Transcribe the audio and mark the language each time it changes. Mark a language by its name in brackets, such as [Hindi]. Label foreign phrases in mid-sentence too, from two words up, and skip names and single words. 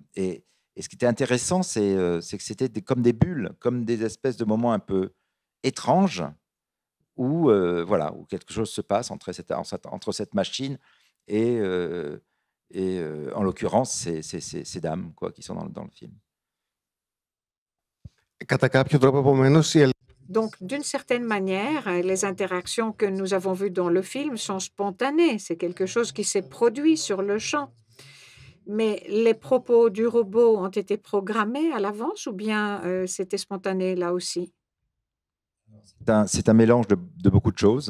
[French] Et ce qui était intéressant, c'est que c'était comme des bulles, comme des espèces de moments un peu étranges où, voilà, où quelque chose se passe entre cette machine et en l'occurrence, ces dames, quoi, qui sont dans le film. [Greek] Κατά κάποιο τρόπο, επομένως, [French] Donc, d'une certaine manière, les interactions que nous avons vues dans le film sont spontanées. C'est quelque chose qui s'est produit sur le champ. Mais les propos du robot ont été programmés à l'avance ou bien c'était spontané là aussi? C'est un mélange de beaucoup de choses.